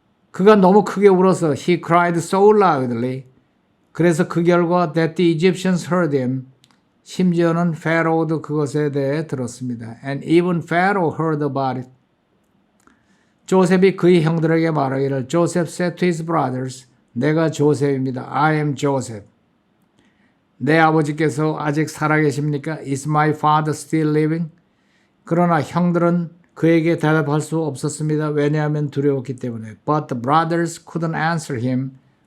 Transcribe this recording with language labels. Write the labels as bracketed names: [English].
[Korean] 그가 너무 크게 울어서 [English] he cried so loudly. [Korean] 그래서 그 결과 [English] that the Egyptians heard him. [Korean] 심지어는 페로도 그것에 대해 들었습니다. [English] And even Pharaoh heard about it. [Korean] 조셉이 그의 형들에게 말하기를 [English] Joseph said to his brothers, [Korean] 내가 조셉입니다. [English] I am Joseph. [Korean] 내 아버지께서 아직 살아계십니까? [English] Is my father still living? [Korean] 그러나 형들은 그에게 대답할 수 없었습니다. 왜냐하면 두려웠기 때문에. [English] But the brothers couldn't answer him.